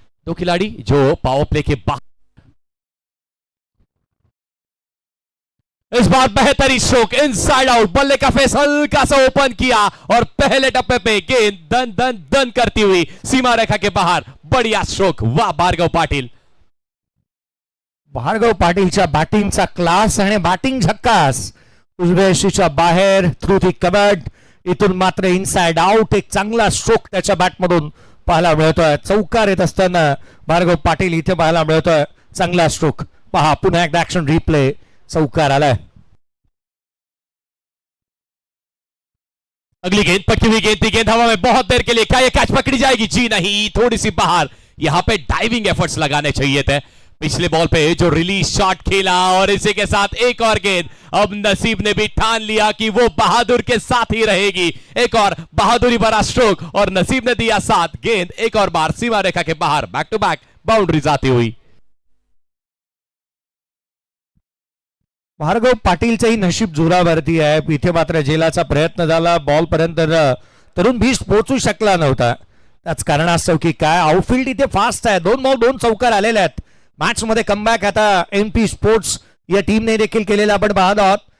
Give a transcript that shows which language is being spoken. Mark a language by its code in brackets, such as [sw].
[hi] दो खिलाड़ी जो पावर प्ले के बाहर, इस बार बेहतरीन स्ट्रोक इनसाइड आउट, बल्ले का फेस हल्का सा ओपन किया और पहले टप्पे पे गेंद दन दन दन करती हुई सीमा रेखा के बाहर। बढ़िया स्ट्रोक, वाह भार्गव पाटिल। [mr] भार्गव पाटीलच्या बॅटिंगचा क्लास आणि बॅटिंग झक्कास. उजव्या यशीच्या बाहेर थ्रू दी कबर्ड, इथून मात्र इनसाइड आउट. एक चांगला स्ट्रोक त्याच्या बॅटमधून पाहायला मिळतोय. चौकार येत असताना भार्गव पाटील इथे पाहायला मिळतोय. चांगला स्ट्रोक पहा, पुन्हा एकदा ऍक्शन रिप्ले. चौकार आलाय. [hi] अगली गेंद पटकी हुई गेंद थी, गेंद हवा में बहुत देर के लिए, क्या ये कैच पकड़ी जाएगी? जी नहीं, थोड़ी सी बाहर। यहां पे डाइविंग एफर्ट्स लगाने चाहिए थे। पिछले बॉल पे जो रिलीज शॉट खेला और इसी के साथ एक और गेंद। अब नसीब ने भी ठान लिया कि वो बहादुर के साथ ही रहेगी। एक और बहादुरी भरा स्ट्रोक और नसीब ने दिया साथ। गेंद एक और बार सीमा रेखा के बाहर, बैक टू बैक बाउंड्रीज आती हुई। [mr] भार्गव पाटीलचंही नशीब जोरावरती आहे. इथे मात्र झेलाचा प्रयत्न झाला, बॉल पर्यंत तरुण भीष्ट पोहोचू शकला नव्हता. त्याच कारणास्तव की काय आउटफील्ड इथे फास्ट आहे. 2 बॉल 2 चौकार आलेले आहेत. मॅच मध्ये कमबॅक आता एनपी स्पोर्ट्स या टीमने देखील केलेला आपण पाहत आहोत.